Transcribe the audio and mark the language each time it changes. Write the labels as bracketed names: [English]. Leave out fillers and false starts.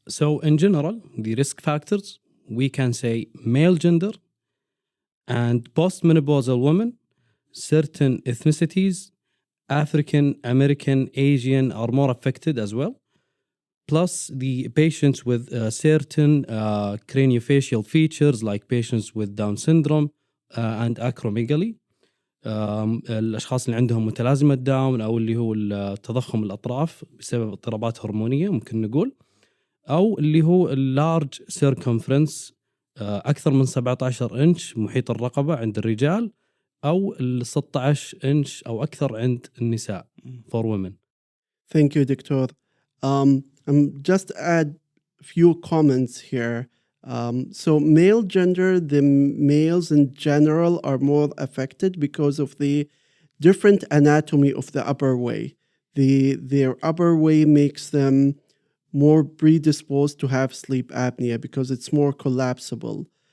[English] So in general, the risk factors, we can say male gender and postmenopausal women, certain ethnicities, African, American, Asian are more affected as well. Plus the patients with certain craniofacial features like patients with Down syndrome and acromegaly. [Arabic] الأشخاص اللي عندهم متلازمة داون أو اللي هو التضخم الأطراف بسبب اضطرابات هرمونية ممكن نقول، أو اللي هو اللارج سيركمفرنس أكثر من 17 إنش محيط الرقبة عند الرجال، أو ال 16 إنش أو أكثر عند النساء [English] for women. Thank you, Dr. I'm just add few comments here. So male gender, the males in general are more affected because of the different anatomy of the upper way. Their upper way makes them more predisposed to have sleep apnea because it's more collapsible.